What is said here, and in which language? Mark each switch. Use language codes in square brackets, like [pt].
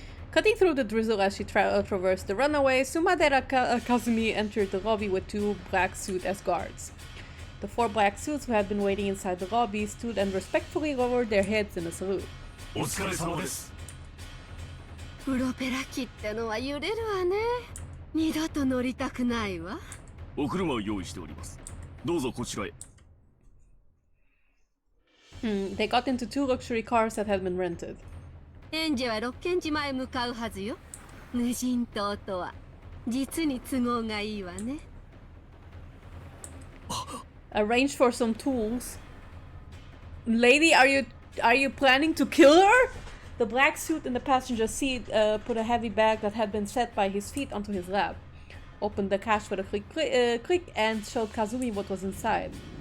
[en] Cutting through the drizzle as she traversed the runaway, Sumadera Kazumi entered the lobby with two black suits as guards. The four black suits who had been waiting inside the lobby stood and respectfully lowered their heads in a salute. [ja] お疲れ様です。プロペラ機ってのは揺れるわね。二度と乗りたくないわ。お車を用意しております。どうぞこちらへ。 [en] They got into two luxury cars that had been rented. [ja] エンジェは六軒島へ向かうはずよ。無人島とは実に都合がいいわね。 [en] Arranged for some tools. Lady, are you planning to kill her? The black suit in the passenger seat put a heavy bag that had been set by his feet onto his lap. opened the cache with a click and showed Kazumi what was inside.